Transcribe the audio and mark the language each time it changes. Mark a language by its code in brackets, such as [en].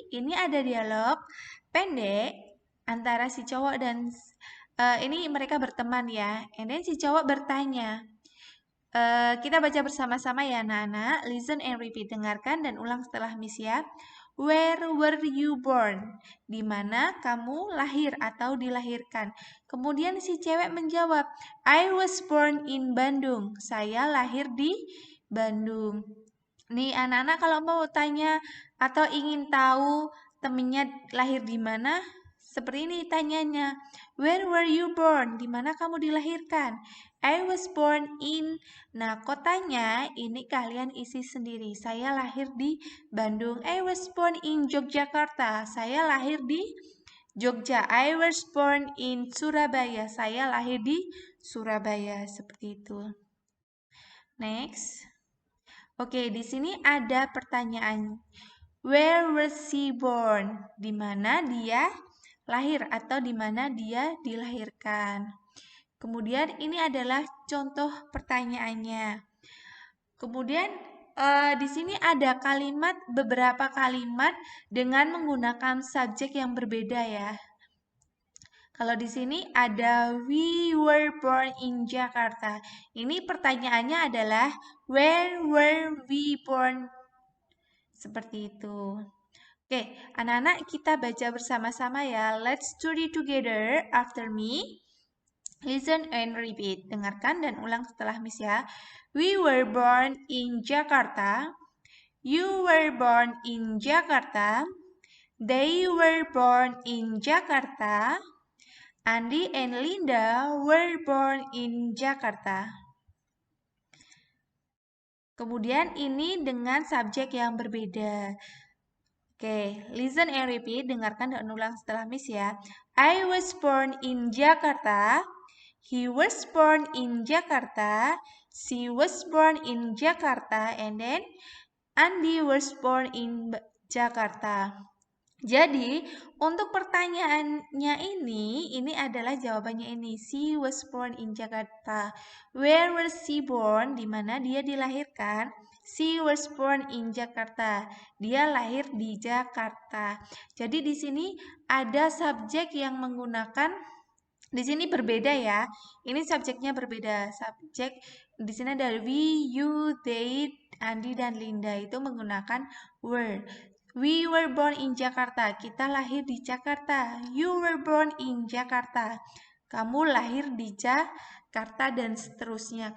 [id] Ini ada dialog pendek antara si cowok dan ini mereka berteman ya. [en] And then [id] si cowok bertanya. Kita baca bersama-sama ya anak-anak. [en] Listen and repeat. [id] Dengarkan dan ulang setelah Miss ya. [en] Where were you born? [id] Di mana kamu lahir atau dilahirkan? Kemudian si cewek menjawab, [en] I was born in Bandung. [id] Saya lahir di Bandung. Nih anak-anak kalau mau tanya atau ingin tahu temennya lahir di mana, seperti ini tanyanya. [en] Where were you born? [id] Di mana kamu dilahirkan? [en] I was born in. [id] Nah, kotanya ini kalian isi sendiri. Saya lahir di Bandung. [en] I was born in Yogyakarta. [id] Saya lahir di Jogja. [en] I was born in Surabaya. [id] Saya lahir di Surabaya. Seperti itu. Next. Oke, di sini ada pertanyaan. [en] Where was she born? [id] Di mana dia lahir atau di mana dia dilahirkan. Kemudian ini adalah contoh pertanyaannya. Kemudian di sini ada beberapa kalimat dengan menggunakan subjek yang berbeda ya. Kalau di sini ada [en] we were born in Jakarta. [id] Ini pertanyaannya adalah [en] where were we born? [id] Seperti itu. Oke, anak-anak kita baca bersama-sama ya. [en] Let's study together after me. Listen and repeat. [id] Dengarkan dan ulang setelah Miss ya. [en] We were born in Jakarta. You were born in Jakarta. They were born in Jakarta. Andi and Linda were born in Jakarta. [id] Kemudian ini dengan subjek yang berbeda. Oke, [en] listen and repeat. [id] Dengarkan dan ulang setelah Miss ya. [en] I was born in Jakarta. He was born in Jakarta. She was born in Jakarta. And then Andi was born in Jakarta. [id] Jadi, untuk pertanyaannya ini adalah jawabannya ini. [en] She was born in Jakarta. Where was she born? [id] Di mana dia dilahirkan? [en] She was born in Jakarta. [id] Dia lahir di Jakarta. Jadi di sini ada subjek yang menggunakan di sini berbeda ya. Ini subjeknya berbeda. Subjek di sini ada we, you, they, Andi dan Linda itu menggunakan were. [en] We were born in Jakarta. [id] Kita lahir di Jakarta. [en] You were born in Jakarta. [id] Kamu lahir di Jakarta dan seterusnya.